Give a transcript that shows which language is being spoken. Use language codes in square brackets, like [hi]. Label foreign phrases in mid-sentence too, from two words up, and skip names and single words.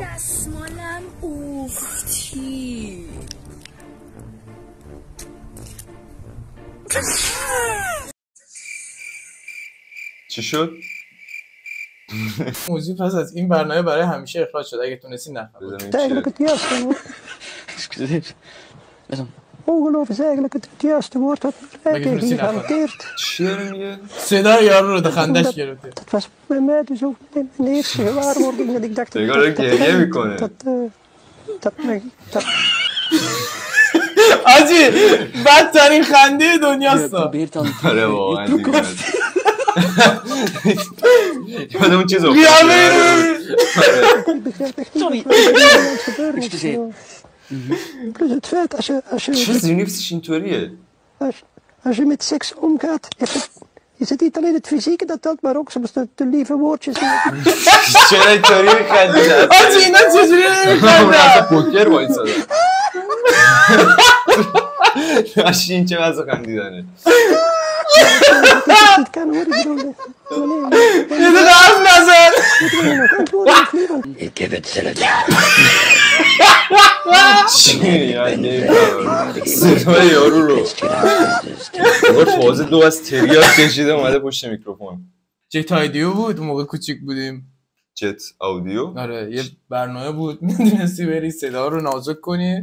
[fa] دستمالم اوفتی. چی شد؟ موضوع پس از این برنامه برای همیشه اخراج شد. اگه تونستی نخواه. [nl] Eigenlijk het juiste woord. Ongeloof is eigenlijk het juiste woord dat Rijke hier hanteert. [fa] چیه میگه؟ صدای یارو رو خندش گرفته. [nl] Dat was bij mij dus ook mijn eerste gewaarwording dat ik dacht dat [fa] آجی بدترین خنده دنیاست. آره واقعا دیگه یادم اون چیز [nl] ik begrijp echt niet wat er gebeurd is. Plus het feit als je [fa] چرا زیرنیفتش اینطوریه؟ [nl] als je met seks omgaat, is het niet alleen het fysieke dat telt, maar ook soms de lieve woordjes. [fa] چرا اینطوری میخندی؟ آجی اینا چجوری نمیخندن؟ پوکر وایساده داشتی این چه وضع خندیدنه. [nl] Het kan hoor, ik bedoel. [fa] یه دقیقه حرف نزن. [nl] Ik heb het zelf. [fa] چیه صدای یارو رو بار تازه دو از تریاک کشیده اومده پشت میکروفون. جت آیدیو بود موقع کوچیک بودیم. جت آودیو؟ آره یه برنامه بود میدونستی بری صدا رو نازک کنی.